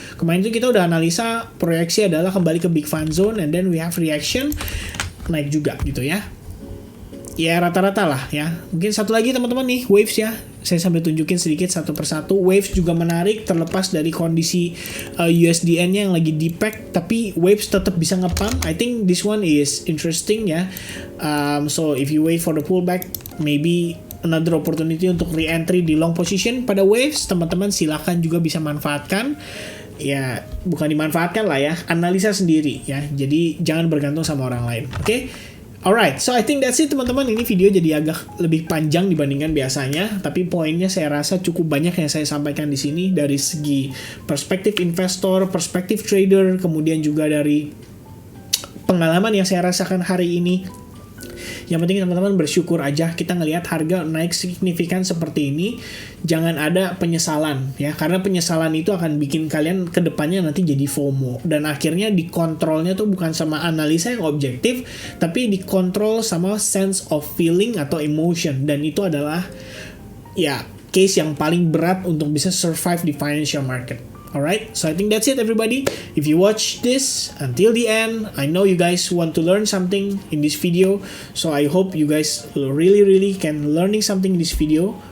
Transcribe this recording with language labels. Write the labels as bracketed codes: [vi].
[id] Kemarin itu kita udah analisa, proyeksi adalah kembali ke big fan zone, [en] and then we have reaction [id] naik juga gitu ya. Ya rata-rata lah ya. Mungkin satu lagi teman-teman nih, waves ya. Saya sambil tunjukin sedikit satu persatu. Waves juga menarik terlepas dari kondisi USDN-nya yang lagi di-pack, tapi waves tetap bisa nge-pump. [en] I think this one is interesting ya. So if you wait for the pullback, maybe another opportunity untuk re-entry di long position pada waves, [id] teman-teman silahkan juga bisa manfaatkan. Ya bukan dimanfaatkan lah ya, analisa sendiri ya. Jadi jangan bergantung sama orang lain. Oke? [en] Alright, so I think that's it teman-teman. [id] Ini video jadi agak lebih panjang dibandingkan biasanya, tapi poinnya saya rasa cukup banyak yang saya sampaikan di sini dari segi perspektif investor, perspektif trader, kemudian juga dari pengalaman yang saya rasakan hari ini. Yang penting teman-teman bersyukur aja, kita ngelihat harga naik signifikan seperti ini, jangan ada penyesalan ya, karena penyesalan itu akan bikin kalian kedepannya nanti jadi FOMO, dan akhirnya dikontrolnya tuh bukan sama analisa yang objektif, tapi dikontrol sama [en] sense of feeling [id] atau emotion, dan itu adalah ya case yang paling berat untuk bisa survive di [en] financial market. Alright, so I think that's it everybody. If you watch this until the end, I know you guys want to learn something in this video, so I hope you guys really can learning something in this video.